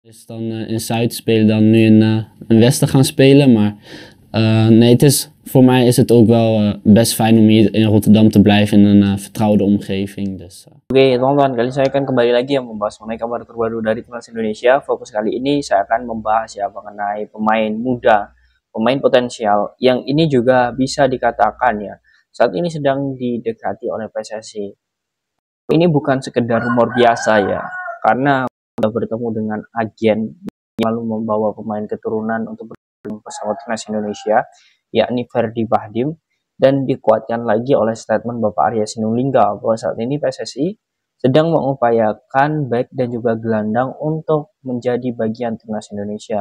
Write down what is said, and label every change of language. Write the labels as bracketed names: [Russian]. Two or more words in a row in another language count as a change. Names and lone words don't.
[Dutch] Is dan in Zuid spelen dan nu in Westen gaan spelen. Maar nee, voor mij is het ook wel best fijn om hier in Rotterdam te blijven in een vertrouwde omgeving. Dus, [Indonesian] Oke teman-teman, kali saya akan kembali lagi yang membahas mengenai kabar terbaru dari timnas Indonesia. Fokus kali ini saya akan membahas ya mengenai pemain muda, pemain potensial yang ini juga bisa dikatakan ya saat ini sedang didekati oleh PSSI. Ini bukan sekedar rumor biasa ya, karena sudah bertemu dengan agen yang lalu membawa pemain keturunan untuk bergabung bersama timnas Indonesia, yakni Ferdi Bahdim, dan dikuatkan lagi oleh statement Bapak Arya Sinulinga bahwa saat ini PSSI sedang mengupayakan back dan juga gelandang untuk menjadi bagian timnas Indonesia.